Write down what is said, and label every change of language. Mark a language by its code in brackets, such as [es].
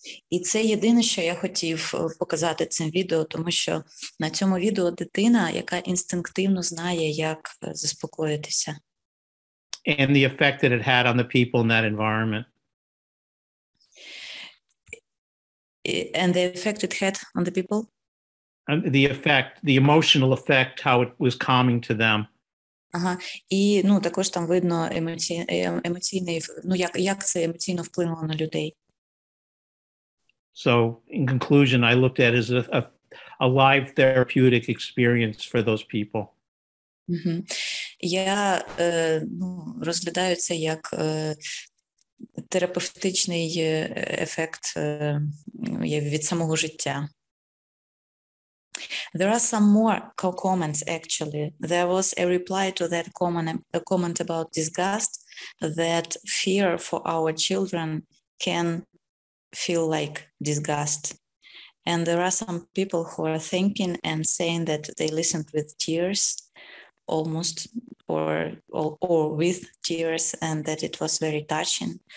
[uk] І це єдине, що я хотів показати цим відео, тому що на цьому відео дитина, яка інстинктивно знає, як заспокоїтися. [en] And the effect that it had on the people in that environment. And the effect it had on the people? The emotional effect, how it was calming to them. Ага. [uk] І також там видно емоційний, як це емоційно вплинуло на людей. [en] So in conclusion, I looked at it as a live therapeutic experience for those people. [uk] Я розглядаю це як терапевтичний ефект від самого життя. [en] There are some more comments actually. There was a reply to that comment about disgust, that fear for our children can feel like disgust. And there are some people who are thinking and saying that they listened with tears almost or with tears, and that it was very touching.